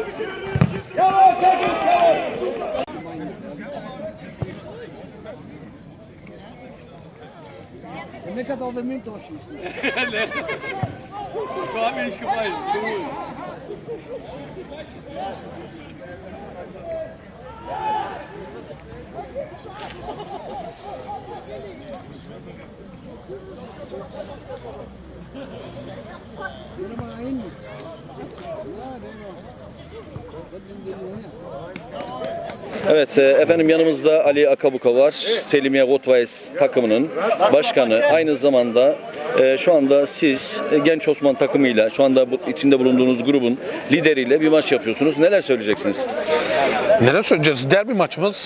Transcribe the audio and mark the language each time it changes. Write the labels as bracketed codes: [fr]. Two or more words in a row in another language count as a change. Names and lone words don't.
[tr] Yavaş. [nl] Ik had al de munt afgeschieten. Nee. [de] So haben wir nicht gemeint. [nl] Doe er maar één. Ja, nee, dat doen we niet. [tr] Evet efendim yanımızda Ali Akabuka var. Selimiye Rotweiss takımının başkanı. Aynı zamanda şu anda siz Genç Osman takımıyla şu anda içinde bulunduğunuz grubun lideriyle bir maç yapıyorsunuz. Neler söyleyeceksiniz? Neler söyleyeceğiz? Derbi maçımız.